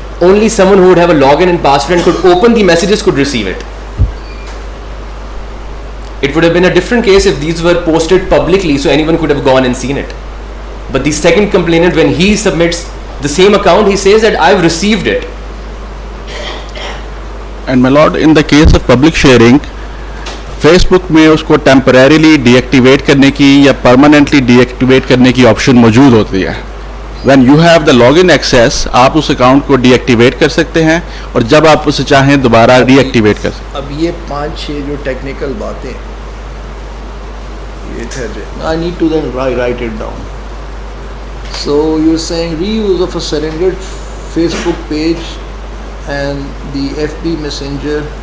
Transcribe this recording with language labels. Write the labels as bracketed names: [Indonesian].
[English] Only someone who would have a login and password and could open the messages could receive it. It would have been a different case if these were posted publicly so anyone could have gone and seen it. But the second complainant, when he submits the same account, he says that I've received it. And my lord, in the case of public sharing, [Urdu] Facebook میں اس کو temporarily D activate کرنے کی یا permanently D activate کرنے کی option موجود ہوتی ہے. [English] when you have the log in access, [Urdu] آپ اس اکاؤنٹ کو ڈی ایکٹیویٹ کر سکتے ہیں اور جب آپ اسے چاہیں دوبارہ ری ایکٹیویٹ کر سکتے ہیں. اب یہ 5-6 جو ٹیکنیکل باتیں یہ تھے, [English] I need to then write it down. So you're saying reuse of a surrendered Facebook page and the FB Messenger